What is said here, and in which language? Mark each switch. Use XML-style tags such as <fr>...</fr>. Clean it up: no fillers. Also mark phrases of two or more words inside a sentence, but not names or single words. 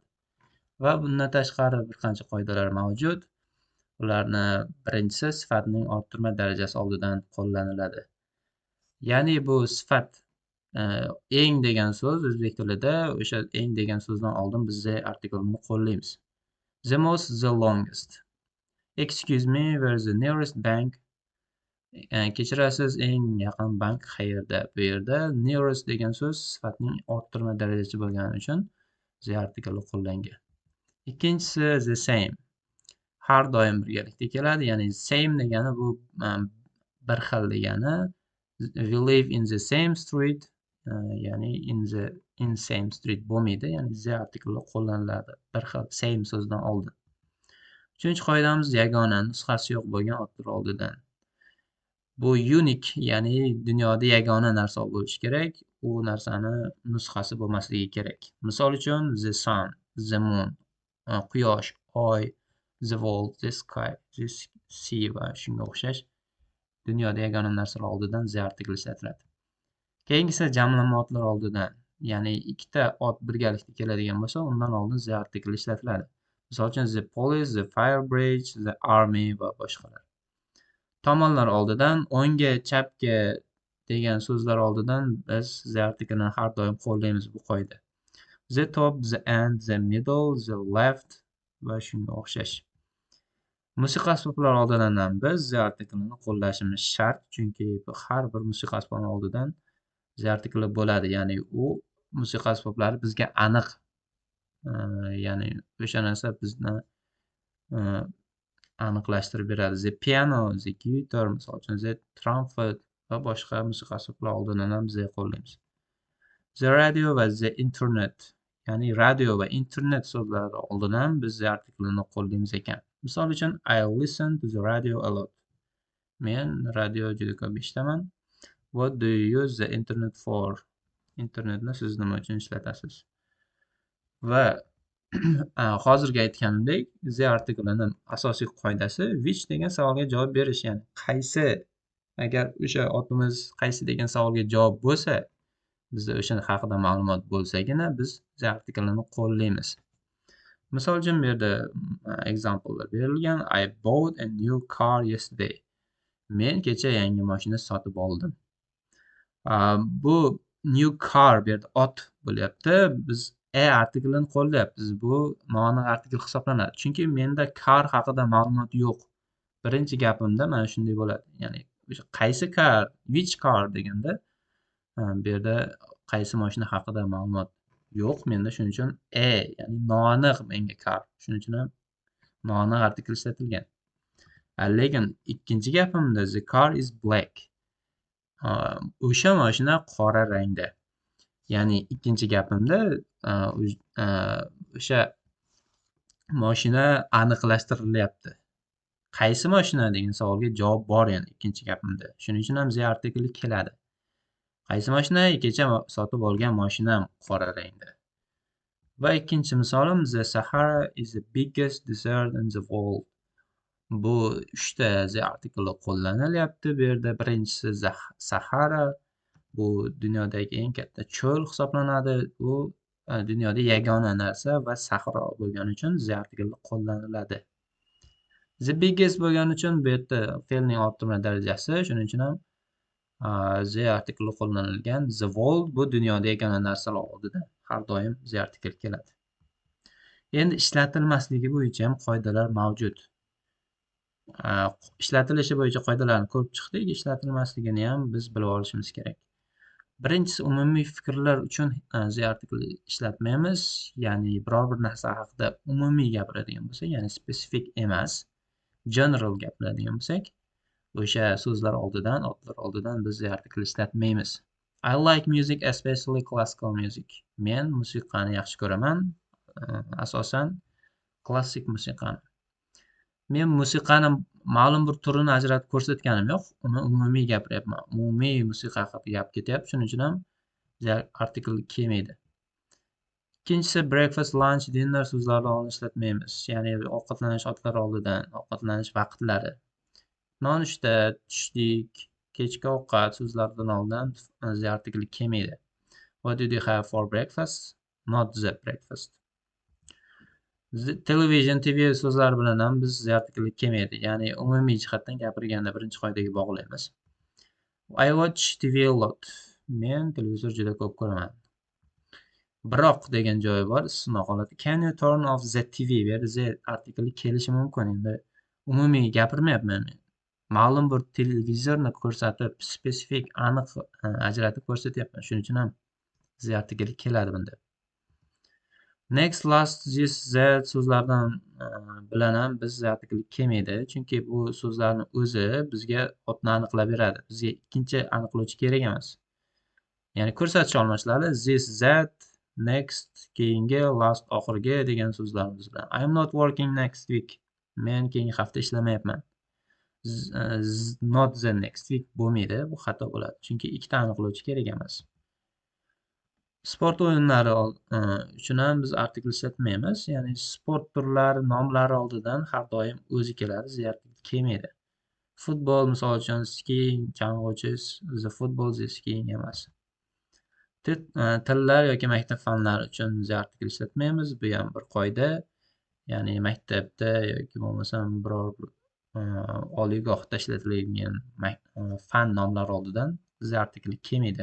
<uz>Va bundan tashqari bir qancha qoidalar mavjud. Ularni birinchisi sifatning orttirma darajasi oldidan qo'llaniladi. Ya'ni bu sifat eng degan so'z o'zbek tilida o'sha eng degan so'zdan oldin biz the artikelni qo'llaymiz.</uz> <en>The most, the longest. Excuse me, where's the nearest bank?</en> <uz>Kechirasiz, eng yaqin bank qayerda? Bu yerda nearest degan so'z sifatning orttirma darajasi bo'lgani uchun the artikelni qo'llangan.</uz> <en>Ikkinchisi the same.</en> <uz>Har doim birgalikda keladi. Ya'ni same degani bu bir xil degani.</uz> <en>We live in the same street, ya'ni in same street bo'lmaydi.</en> <uz>Ya'ni the artikelni qo'llaniladi bir xil same so'zdan oldin. Uchinchi qoidamiz yagona, nusxasi yo'q bo'lgan otlar oldidan. Bu unique, ya'ni dunyoda yagona narsa bo'lishi kerak. U narsani nusxasi bo'lmasligi kerak. Misol uchun</uz> <en>the sun, the moon,</en> <uz>quyosh, oy,</uz> <en>the world, the sky, the sea</en> <uz>va shunga o'xshash dunyoda yagona narsalar oldidan the artikel ishlatiladi. Keyingisi jamlanma otlar oldidan, ya'ni ikkita ot birgalikda keladigan bo'lsa, undan oldin the artikel ishlatiladi. Misol uchun</uz> <en>the police, the fire bridge, the army</en> <uz>va boshqalar. Tomonlar oldidan, o'ngga, chapga degan so'zlar oldidan biz the artikelni har doim qo'llaymiz bu qoida.</uz> <en>The top, the end, the middle, the left</en> <uz>va shunga o'xshash. Musiqa asboblari oldidan ham biz the artiklini qo'llashimiz shart, chunki har bir musiqa asbobi oldidan the artikli bo'ladi. Ya'ni u musiqa asboblari bizga aniq, ya'ni o'sha narsa bizni e, aniqlashtirib beradi.</uz> <en>The piano, the guitar,</en> <uz>misol uchun</uz> <en>the trumpet</en> <uz>va boshqa musiqa asboblari oldidan ham the qo'llaymiz.</uz> <en>The radio</en> <uz>va</uz> <en>the internet,</en> <uz>ya'ni radio va internet so'zlari oldidan ham biz the artiklini qo'llaymiz ekan. Misol uchun</uz> <en>I listen to the radio a lot.</en> <uz>Men radio juda ko'p eshitaman.</uz> <en>What do you use the internet for?</en> <uz>Internetni siz nima uchun ishlatasiz? Va hozirgi aytganimdek, the artiklini asosiy qoidasi which degan savolga javob berish, ya'ni qaysi. Agar o'sha otimiz qaysi degan savolga javob bo'lsa, bizda o'sha haqida ma'lumot bo'lsagina biz the artiklini qo'llaymiz. Misol uchun bu yerda examplelar berilgan.</uz> <en>I bought a new car yesterday.</en> <uz>Men kecha yangi mashina sotib oldim. Bu</uz> <en>new car</en> <uz>bu yerda ot bo'lyapti. Biz artiklini qo'llayapmiz. Bu noaniq artikl hisoblanadi. Chunki menda car haqida ma'lumot yo'q. Birinchi gapimda mana shunday bo'ladi. Ya'ni o'sha qaysi car,</uz> <en>which car</en> <uz>deganda bu yerda qaysi mashina haqida ma'lumot yo'q menda, shuning uchun ya'ni noaniq menga car. Shuning uchun ham noaniq artikl ishlatilgan. Lekin ikkinchi gapimda</uz> <en>the car is black.</en> <uz>O'sha mashina qora rangda. Ya'ni ikkinchi gapimda o'sha mashina aniqlashtirilyapti. Qaysi mashina degan savolga javob bor, ya'ni ikkinchi gapimda. Shuning uchun ham the artikli keladi. Qaysi mashina? Kecha sotib olgan mashinam qora rangda. Va ikkinchi misolim</uz> <en>the Sahara is the biggest desert in the world.</en> <uz>Bu 3 ta the artikli qo'llanilyapti. Bu yerda birinchisi Sahara, bu dunyodagi eng katta cho'l hisoblanadi. Bu dunyoda yagona narsa va sahro bo'lgani uchun the artikli qo'llaniladi.</uz> <en>The biggest</en> <uz>bo'lgani uchun bu yerda fe'lning orttirma darajasi, shuning uchun ham the artikli qo'llanilgan.</uz> <en>The world</en> <uz>bu dunyoda yagona narsalar oldida har doim the artikl keladi. Endi ishlatilmasligi bo'yicha ham qoidalar mavjud. Ishlatilishi bo'yicha qoidalarni ko'rib chiqdik. Ishlatilmasligini ham biz bilib olishimiz kerak. Birinchisi, umumiy fikrlar uchun the artikl ishlatmaymiz. Ya'ni biror bir narsa haqida umumiy gapiradigan bo'lsak, ya'ni specific emas, general gapiradigan bo'lsak, o'sha so'zlar oldidan, otlar oldidan biz the artikl ishlatmaymiz.</uz> <en>I like music, especially classical music.</en> <uz>Men musiqani yaxshi ko'raman, asosan klassik musiqani. Men musiqani ma'lum bir turini ajratib ko'rsatganim yo'q. Uni umumiy gapiryapman. Umumiy musiqa haqida gap ketyapti. Shuning uchun ham artikl kelmaydi. Ikkinchisi</uz> <en>breakfast, lunch, dinner</en> <uz>so'zlarini oldin ishlatmaymiz. Ya'ni ovqatlanish otlari oldidan, ovqatlanish vaqtlari. Nonushta, tushlik, kechki ovqat so'zlaridan oldin the artikl kelmaydi.</uz> <en>What did you have for breakfast? Not the breakfast. Television, TV</en> <uz>so'zlari bilan ham biz the artikl kelmaydi. Ya'ni umumiy jihatdan gapirganda birinchi qoidaga bog'laymiz.</uz> <en>I watch TV a lot.</en> <uz>Men televizor juda ko'p ko'raman. Biroq degan joyi bor, istisno holati.</uz> <en>Can you turn off the TV?</en> <uz>Bu yerda the artikl kelishi mumkin. Endi umumiy gapirmayapman men. Ma'lum bir televizorni ko'rsatib, spesifik, aniq ajratib ko'rsatyapman. Shuning uchun ham the artikl keladi bunda.</uz> <en>Next, last, this, that</en> <uz>so'zlardan bilan ham biz the artikl kelmaydi. Chunki bu so'zlarni o'zi bizga otni aniqlab beradi. Bizga ikkinchi aniqlovchi kerak emas. Ya'ni ko'rsatish olmashlari</uz> <en>this, that, next,</en> <uz>keyingi, last, oxirgi degan so'zlarimiz bilan.</uz> <en>I am not working next week.</en> <uz>Men keyingi hafta ishlamayapman.</uz> <en>Not the next week bo'lmaydi.</en> <uz>Bu xato bo'ladi. Chunki ikkita aniqlovchi kerak emas. Sport o'yinlari uchun ham biz artikl ishlatmaymiz. Ya'ni sport turlari nomlari oldidan har doim o'zi keladi, the artikl kelmaydi. Futbol, misol uchun skiing, chang'uchi,</uz> <en>the football, the skiing emas.</en> <uz>Tillar yoki maktab fanlari uchun the artikl ishlatmaymiz. Bu ham bir qoida. Ya'ni maktabda yoki bo'lmasam biror bir oliygohda ishlatiladigan fan nomlari oldidan the artikl kelmaydi.</uz>